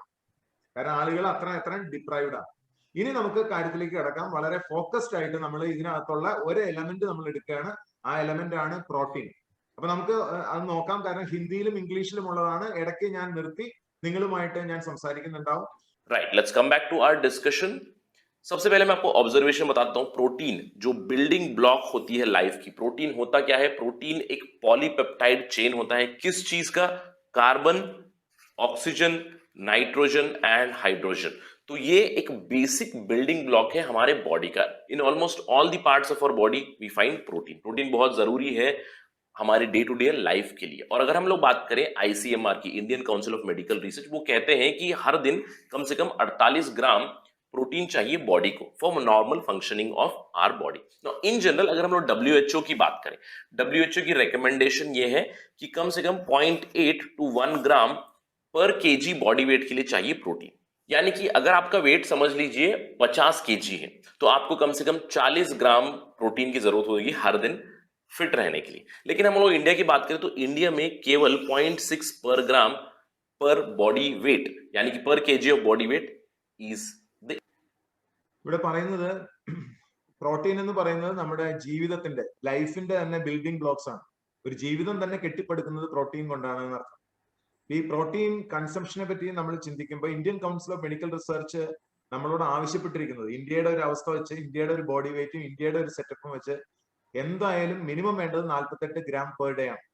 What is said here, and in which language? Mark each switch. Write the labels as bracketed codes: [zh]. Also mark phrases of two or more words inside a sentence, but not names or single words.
[ml] കാരണം ആളുകൾ അത്രയും ഡിപ്രൈവ്ഡ് ആണ്. ഇനി നമുക്ക് കാര്യത്തിലേക്ക് കിടക്കാം. വളരെ ഫോക്കസ്ഡ് ആയിട്ട് നമ്മൾ ഇതിനകത്തുള്ള ഒരു എലമെന്റ് നമ്മൾ എടുക്കുകയാണ്. ആ എലമെന്റ് ആണ് പ്രോട്ടീൻ. അപ്പൊ നമുക്ക് അത് നോക്കാം. കാരണം ഹിന്ദിയിലും ഇംഗ്ലീഷിലും ഉള്ളതാണ്. ഇടയ്ക്ക് ഞാൻ നിർത്തി നിങ്ങളുമായിട്ട് ഞാൻ സംസാരിക്കുന്നുണ്ടാവും. [en] Right, let's come back to our discussion. [hi] सबसे पहले मैं आपको ऑब्जर्वेशन बताता हूं. प्रोटीन जो [en] building block [hi] होती है लाइफ की, प्रोटीन होता क्या है? प्रोटीन एक [en] polypeptide chain [hi] होता है. किस चीज का? [en] Carbon, oxygen, nitrogen and hydrogen. [hi] तो ये एक [en] basic building block [hi] है हमारे बॉडी का. [en] In almost all the parts of our body we find protein. [hi] प्रोटीन बहुत जरूरी है हमारे [en] day to day life [hi] के लिए. और अगर हम लोग बात करें ICMR की, इंडियन काउंसिल ऑफ मेडिकल रिसर्च, वो कहते हैं कि हर दिन कम से कम 48 ग्राम प्रोटीन चाहिए बॉडी को [en] for normal functioning of our body. in general [hi] अगर हम लोग WHO की बात करें, WHO की रिकमेंडेशन ये है कि कम से कम 0.8 to 1 [en] gram per kg body weight [hi] के लिए चाहिए प्रोटीन. यानी कि अगर आपका वेट समझ लीजिए 50 kg है, तो आपको कम से कम 40 ग्राम प्रोटीन की जरूरत होगी हर दिन फिट रहने के लिए. लेकिन हम लोग इंडिया की बात करें तो इंडिया में केवल 0.6 [en] per gram per body weight, [hi] यानी कि [en] per kg of body weight is [ml] ഇവിടെ പറയുന്നത് പ്രോട്ടീൻ എന്ന് പറയുന്നത് നമ്മുടെ ജീവിതത്തിന്റെ ലൈഫിന്റെ തന്നെ [en] building blocks [ml] ആണ്. ഒരു ജീവിതം തന്നെ കെട്ടിപ്പടുക്കുന്നത് പ്രോട്ടീൻ കൊണ്ടാണ് എന്നർത്ഥം. ഈ [en] protein consumption [ml] പറ്റി നമ്മൾ ചിന്തിക്കുമ്പോൾ ഇന്ത്യൻ കൗൺസിൽ ഓഫ് മെഡിക്കൽ റിസർച്ച് നമ്മളോട് ആവശ്യപ്പെട്ടിരിക്കുന്നത് ഇന്ത്യയുടെ ഒരു അവസ്ഥ വെച്ച്, ഇന്ത്യയുടെ ഒരു [en] body weight [ml] ഇന്ത്യയുടെ ഒരു സെറ്റപ്പും വെച്ച് എന്തായാലും മിനിമം വേണ്ടത് 48 [en] gram per day [ml] ആണ്.